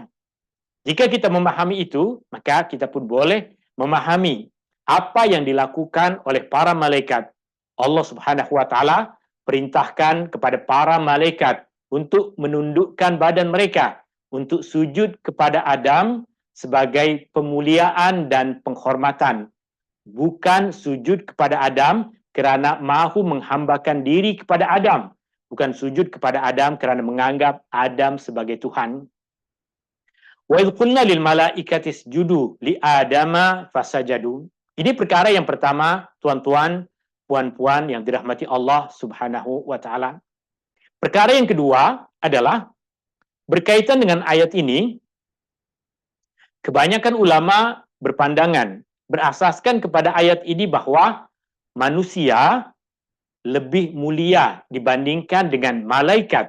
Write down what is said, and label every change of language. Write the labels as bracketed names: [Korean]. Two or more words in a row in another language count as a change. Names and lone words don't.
[Malay] Jika kita memahami itu, maka kita pun boleh memahami apa yang dilakukan oleh para malaikat. Allah [Arabic] سبحانه وتعالى [Malay] perintahkan kepada para malaikat untuk menundukkan badan mereka untuk sujud kepada Adam sebagai pemuliaan dan penghormatan. Bukan sujud kepada Adam kerana mahu menghambakan diri kepada Adam. Bukan sujud kepada Adam kerana menganggap Adam sebagai Tuhan. [Arabic] وإذ قلنا للملائكة اسجدوا لآدم فسجدوا. [Malay] Ini perkara yang pertama, tuan-tuan, puan-puan yang dirahmati Allah [Arabic] سبحانه وتعالى. [Malay] Perkara yang kedua adalah berkaitan dengan ayat ini. Kebanyakan ulama berpandangan, berasaskan kepada ayat ini bahwa manusia lebih mulia dibandingkan dengan malaikat.